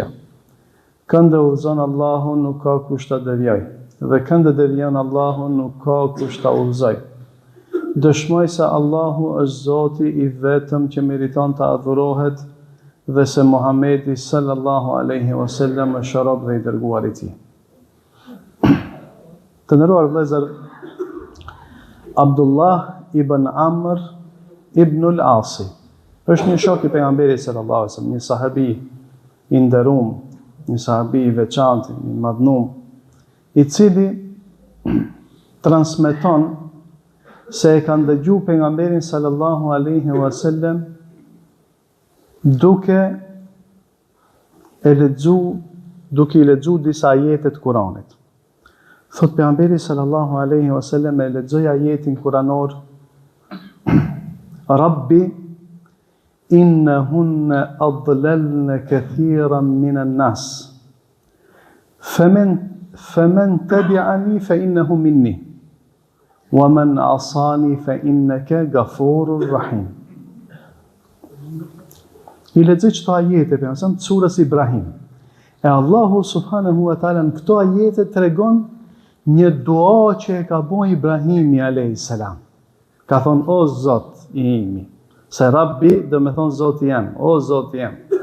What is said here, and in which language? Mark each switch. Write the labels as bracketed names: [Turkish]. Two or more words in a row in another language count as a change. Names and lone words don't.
[Albanian] Këndë udhëzon Allahu nuk ka kush ta devijojë, dhe këndë devijon Allahu nuk ka kush ta udhëzojë. Dëshmoj se Allahu është Zoti i vetëm që meriton të adhurohet dhe se Muhamedi [Arabic] صلى الله عليه وسلم [Albanian] është rob dhe i dërguar i tij. Të nderuar vëllezër, Abdullah ibn Amr ibn al-Asi është një shok i pejgamberit [Arabic] صلى الله عليه وسلم, [Albanian] një sahabi i nderuar, një sahabi i veçantë, i madhnuar, i cili transmeton se e kanë dëgjuar pejgamberin sallallahu alaihi wasallam duke i lexuar disa ajete të Kuranit. Thot pejgamberi [Arabic] صلى الله عليه وسلم [Albanian] e lexoi ajetin kuranor: [Arabic] رب إنهن أضللن كثيرا من الناس فمن تبعني فإنه مني ومن عصاني فإنك غفور رحيم. [Albanian] I lexoj këto ajete për të surës Ibrahim. E Allahu [Arabic] سبحانه وتعالى [Albanian] në këto ajete tregon një dua që e ka bën Ibrahimi [Arabic] عليه السلام. [Albanian] Ka thonë: o Zot i imi. Se Rabbi do me thonë Zoti jam, o Zoti jam.